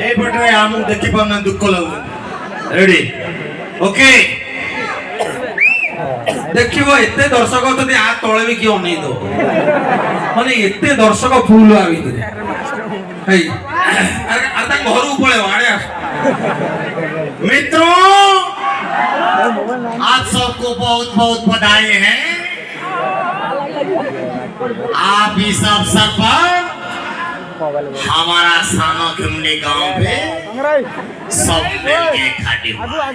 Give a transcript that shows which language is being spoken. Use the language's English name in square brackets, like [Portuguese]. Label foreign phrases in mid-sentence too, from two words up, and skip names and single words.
[Odia] ଏଇପଟେ ଆମକୁ ଦେଖି ପାରୁନା ଦୁଃଖ ଲାଗୁଛି [English] ready okay [Odia] ଦେଖିବ ଏତେ ଦର୍ଶକ ଅଛନ୍ତି ଆ ତଳେ ବି କିଏ ଅନେଇ ଦବ ମାନେ ଏତେ ଦର୍ଶକ ଫୁଲ ଆ ଭିତରେ ହେଇ ଆରେ ତାଙ୍କ ଘରକୁ ପଳେଇବ ଆଡେ ଆସ [Hindi] मित्रों आप सबको बहुत बहुत बधाई है आप इस अवसर पर हमारा सानो खिमनी गांव पे सब मिलके इकट्ठे हुए